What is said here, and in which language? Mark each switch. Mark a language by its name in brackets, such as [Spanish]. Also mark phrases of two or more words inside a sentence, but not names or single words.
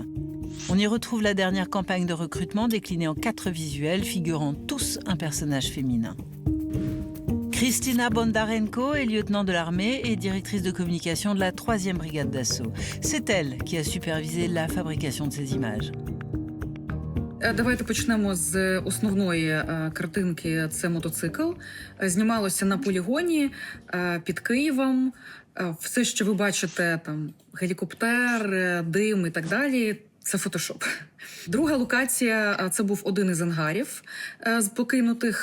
[French] On y retrouve la dernière campagne de recrutement déclinée en 4 visuels figurant tous un personnage féminin. Kristina Bondarenko est lieutenant de l'armée et directrice de communication de la 3e brigade d'assaut. C'est elle qui a supervisé la fabrication de ces images. [Ukrainian] Давайте почнемо з основної картинки. Це мотоцикл. Знімалося на полігоні під Києвом. Все, що ви бачите, там гелікоптер, дим і так далі, це фотошоп. Друга локація – це був один із ангарів покинутих.